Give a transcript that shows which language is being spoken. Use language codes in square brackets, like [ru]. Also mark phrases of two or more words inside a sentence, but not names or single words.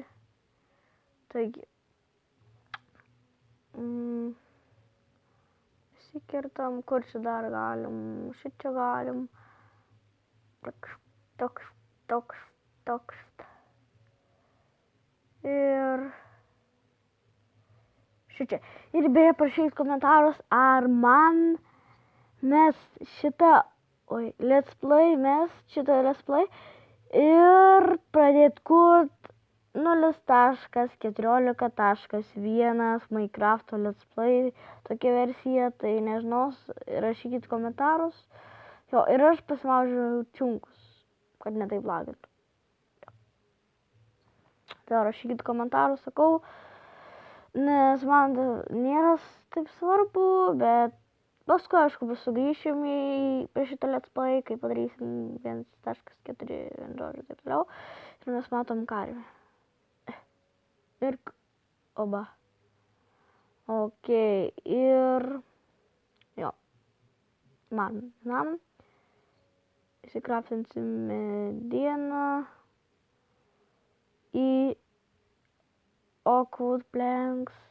[lt] Taigi, įsikertam, kur čia dar galim, šičia galim, toks. Ir šičia. Ir beje, parašykit komentarus, ar man šitą [en] let's play [lt] ir pradėt kurt 0.14.1 Minecraft [en] let's play, [lt] tokia versija, tai nežinau, rašykit komentarus. Jo, ir aš pasimaudžiu čiunkus, kad netaip lagintų. Tai rašykit komentarus, sakau, nes man nėra taip svarbu, bet paskui, aišku, sugrįšim prie šitą [en] let's play, [lt] kai padarysim 1.4 ir taip toliau. Ir mes matom karvę. Ir oba. Ok, ir jo. Man. Įsikraftinsim medieną į [en] oakwood planks.